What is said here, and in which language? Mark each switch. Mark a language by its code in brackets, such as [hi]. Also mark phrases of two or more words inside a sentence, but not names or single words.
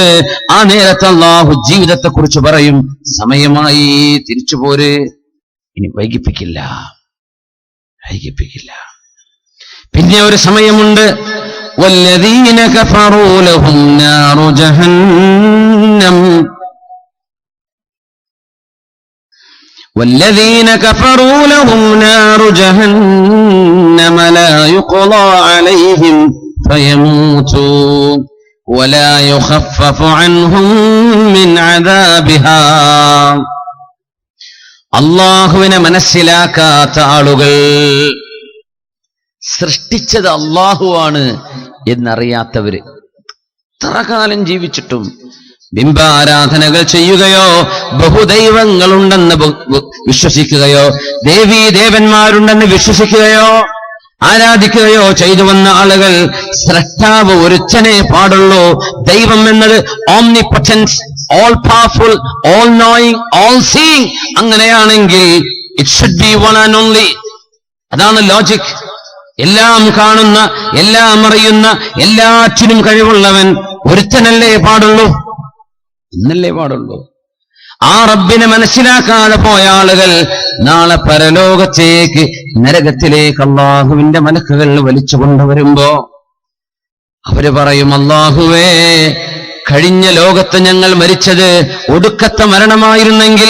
[ml] ആ നേരത്തെ അല്ലാഹു ജീവിതത്തെക്കുറിച്ച് പറയും, സമയമായി, തിരിച്ചു പോര്, ഇനി വൈകിപ്പിക്കില്ല. പിന്നെ ഒരു സമയമുണ്ട്, [ar] والذين كفروا لهم نار جهنم, والذين كفروا لهم نار جهنم لا يقضى عليهم فيموتوا ولا يخفف عنهم من عذابها. [ml] അല്ലാഹുവിനെ മനസ്സിലാക്കാത്ത ആളുകൾ, സൃഷ്ടിച്ചത് അല്ലാഹുവാണ് എന്നറിയാത്തവര്, എത്ര കാലം ജീവിച്ചിട്ടും ബിംബാരാധനകൾ ചെയ്യുകയോ ബഹുദൈവങ്ങളുണ്ടെന്ന് വിശ്വസിക്കുകയോ ദേവീ ദേവന്മാരുണ്ടെന്ന് വിശ്വസിക്കുകയോ ആരാധിക്കുകയോ ചെയ്തു വന്ന ആളുകൾ, സ്രഷ്ടാവ് ഒരുത്തനെ പാടുള്ളൂ. ദൈവം എന്നത് ഓംനിപൊട്ടൻസ്, [en] All powerful, all knowing, all seeing. അങ്ങനെയാണെങ്കിൽ it should be one and only. [ml] അതാണ് ലോജിക്. എല്ലാം കാണുന്ന, എല്ലാം അറിയുന്ന, എല്ലാറ്റിനും കഴിവുള്ളവൻ ഒരുത്തനല്ലേ പാടുള്ളൂ, എന്നല്ലേ പാടുള്ളൂ. ആ റബ്ബിനെ മനസ്സിലാക്കാതെ പോയ ആളുകൾ നാളെ പരലോകത്തേക്ക്, നരകത്തിലേക്ക് അല്ലാഹുവിന്റെ മലക്കുകൾ വലിച്ചു കൊണ്ടുവരുമ്പോ അവര് പറയും, അല്ലാഹുവേ, കഴിഞ്ഞ ലോകത്ത് ഞങ്ങൾ മരിച്ചത് ഒടുക്കത്തെ മരണമായിരുന്നെങ്കിൽ.